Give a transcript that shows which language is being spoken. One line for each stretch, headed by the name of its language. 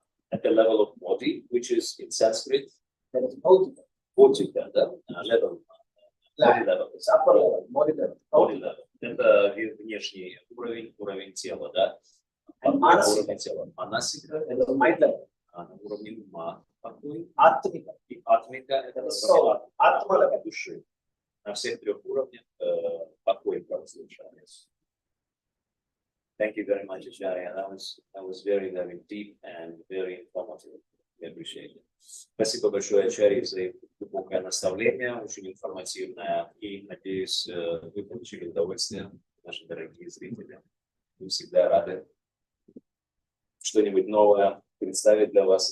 English: At the level of body, which is in Sanskrit, That is Bhautika. Bhautika,
Russian: да,
English: level, body level. It's upper level, body level. Body level.
Russian: Это внешний уровень тела, да? Манасика. Уровень тела. Манасика
English: That is mind level.
Russian: на уровне ума. Покой.
Sanskrit: Atmika.
Russian: И атмика это
English: Soul. Atma level.
Russian: души. На всех трех уровнях покой провозглашается.
English: Thank you very much, Ачарья. That was very, very deep and very informative. I appreciate it.
Russian: Спасибо большое, Ачарья, за глубокое наставление, очень информативное. И, надеюсь, вы получили удовольствие, наши дорогие зрители. Мы всегда рады что-нибудь новое представить для вас.